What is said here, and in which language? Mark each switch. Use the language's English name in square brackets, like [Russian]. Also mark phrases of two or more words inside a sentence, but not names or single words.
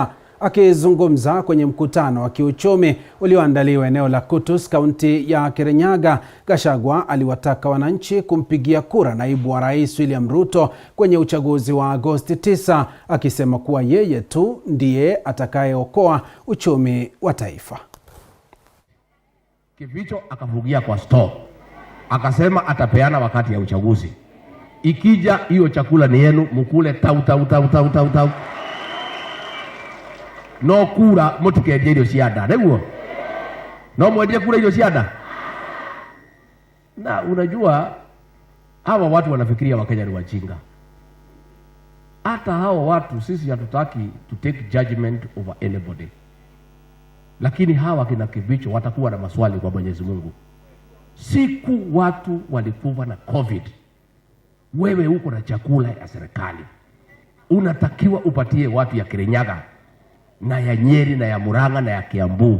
[Swahili] Akizungumza kwenye mkutano wa kiuchumi ulioandaliwa eneo la Kutus, kaunti ya Kirinyaga, Gachagua aliwataka wananchi kumpigia kura naibu wa rais William Ruto kwenye uchaguzi wa Agosti 9, akisema kuwa yeye tu ndiye atakayeokoa uchumi wa taifa. Kibicho akavugia kwa store. akasema atapeana wakati ya uchaguzi. Ikija hiyo chakula ni yenu, mukule tau. [Kikuyu] No kura mutikeje irio cianda, niguo? No mwendie kura irio cianda? [Swahili] Na unajua hawa watu wanafikiria Wakenya ni wajinga. Hata hawa watu sisi hatutaki [English] to take judgment over anybody. [Swahili] Lakini hawa kina Kibicho watakuwa na maswali kwa Mwenyezi Mungu. Siku watu walikufa na COVID, wewe uko na chakula ya serikali, unatakiwa upatie watu ya Kirinyaga na ya Nyeri na ya Murang'a na ya Kiambu.